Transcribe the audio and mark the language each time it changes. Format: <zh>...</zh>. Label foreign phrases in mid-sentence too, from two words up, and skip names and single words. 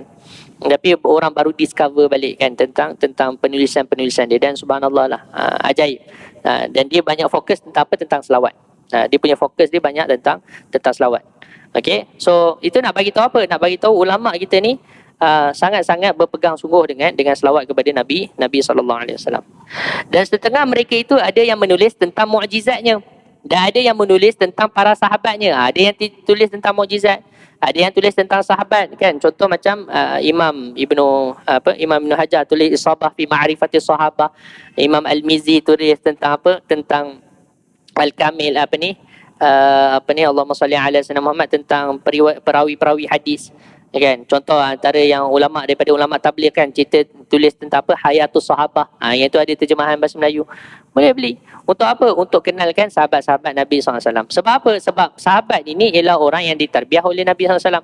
<ms>Tapi orang baru discover balik kan tentang penulisan dia, dan subhanallah lah, ajaib. Dan dia banyak fokus tentang apa? Tentang selawat. Dia punya fokus dia banyak tentang selawat. Okey. So itu nak bagi tahu apa? Nak bagi tahu ulama kita ni sangat-sangat berpegang sungguh dengan selawat kepada Nabi</ms> <ar>صلى الله عليه وسلم.</ar> <ms>Dan setengah mereka itu ada yang menulis tentang mukjizatnya dan ada yang menulis tentang para sahabatnya. Ada yang tulis tentang mukjizat, ada yang tulis tentang sahabat kan. Contoh macam Imam Ibnu Hajar tulis Isabah fi Ma'rifati Sahabah. Imam Al-Mizi tulis tentang tentang Al-Kamil</ms> <ar>اللهم صل على سيدنا محمد,</ar> <ms>tentang perawi-perawi hadis. Kan, contoh antara yang ulama daripada ulama tabligh kan, cerita tulis tentang Hayatus Sahabah. Yang itu ada terjemahan bahasa Melayu. Boleh beli. Untuk apa? Untuk kenalkan sahabat-sahabat Nabi SAW. Sebab apa? Sebab sahabat ini ialah orang yang ditarbiah oleh Nabi SAW.</ms>